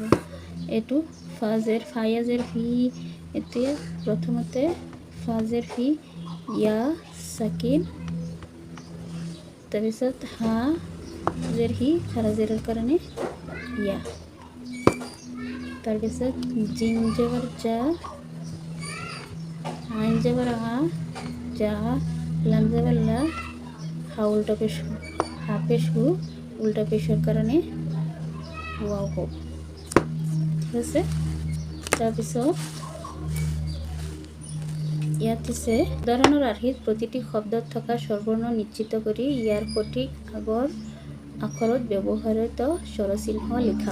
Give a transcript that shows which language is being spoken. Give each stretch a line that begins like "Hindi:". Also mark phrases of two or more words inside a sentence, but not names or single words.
Assamese: এইটো ফাজেৰ ফায়াজেৰ ফি এতিয়া প্ৰথমতে ফাজেৰ ফি ইয়া চাকিন তাৰপিছত হা জেৰ হি খাৰা জেৰৰ কাৰণে ইয়া। তাৰপিছত জিম জবৰ জা আইন জবৰ আ জা লাম জবৰ লা হা উল্টা পেশ হা পেশ হু উল্টা পেশৰ কাৰণে ৱাও হ'ব। ঠিক আছে। তাৰপিছত ইয়াত আছে উদাহৰণৰ আৰ্হিত প্ৰতিটি শব্দত থকা স্বৰবৰ্ণ নিশ্চিত কৰি ইয়াৰ সঠিক আগৰ আখৰত ব্যৱহৃত স্বৰচিহ্ন লিখা।